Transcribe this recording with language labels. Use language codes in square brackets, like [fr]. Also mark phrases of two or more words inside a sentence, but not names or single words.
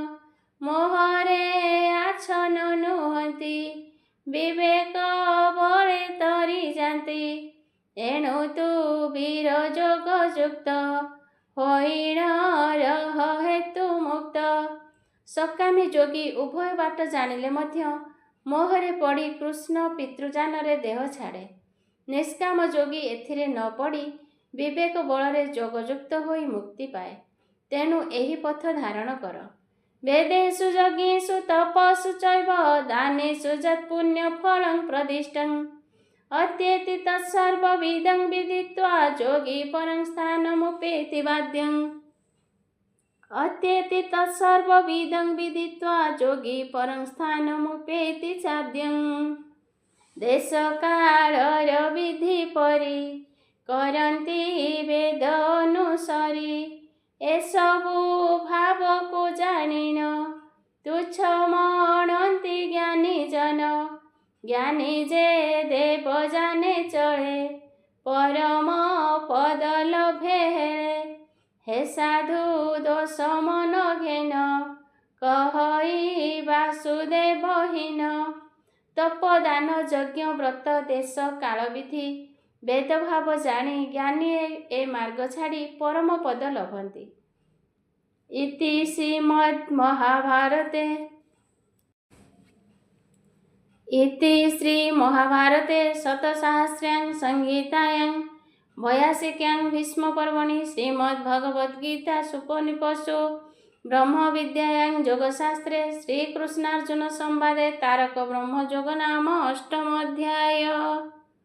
[or] ମୋହରେ ଆଛନ ନୁହନ୍ତି ବିବେକ ବଳେ ତରି ଯାତି ଏଣୁ ତୁ ବୀର ଯୋଗ ଯୁକ୍ତ ହୋଇଣ ରହ ହେତୁ ମୁକ୍ତ ସକାମୀ ଯୋଗୀ ଉଭୟ ବାଟ ଜାଣିଲେ ମଧ୍ୟ ମୋହରେ ପଡ଼ି କୃଷ୍ଣ ପିତୃଯାନରେ ଦେହ ଛାଡ଼େ ନିଷ୍କାମ ଯୋଗୀ ଏଥିରେ ନ ପଡ଼ି ବିବେକ ବଳରେ ଯୋଗଯୁକ୍ତ ହୋଇ ମୁକ୍ତି ପାଏ ତେଣୁ ଏହି ପଥ ଧାରଣ କର [sa] वेदेषु यज्ञेषु तपस्सु चैव दानेषु यत्पुण्य फलं प्रदिष्टम् अत्येति तत्सर्वविदं विदित्वा योगी परं स्थानमुपेति वाद्यम् अत्येति तत्सर्वविदं विदित्वा योगी परं स्थानमुपेति चाद्यम् [or] ଦେଶକାଳର ବିଧି ପରି କରନ୍ତି ବେଦ ଅନୁସରି ଏସବୁ ଭାବକୁ ଜାଣିଣ ତୁଚ୍ଛ ମଣନ୍ତି ଜ୍ଞାନୀ ଜନ ଜ୍ଞାନୀ ଯେ ଦେବ ଜାଣେ ଚଢ଼େ ପରମ ପଦ ଲଭେ ହେ ସାଧୁ ଦୋଷ ମନ ଘେନ କହଇ ବାସୁଦେବ ହୀନ ତପଦାନ ଯଜ୍ଞ ବ୍ରତ ଦେଶ କାଳ ବିଧି ବେଦଭାବ ଜାଣି ଜ୍ଞାନୀ ଏ ମାର୍ଗ ଛାଡ଼ି ପରମ ପଦ ଲଭନ୍ତି ଇତି [sa] श्री महाभारते शतसहस्र्यां संहितायां 82 भीष्म पर्वणि श्रीमद्भगवद्गीता उपनिषत्सु ब्रह्म विद्यायां योगशास्त्रे श्रीकृष्णार्जुन संवादे तारक ब्रह्मयोग नाम 8 अध्याय।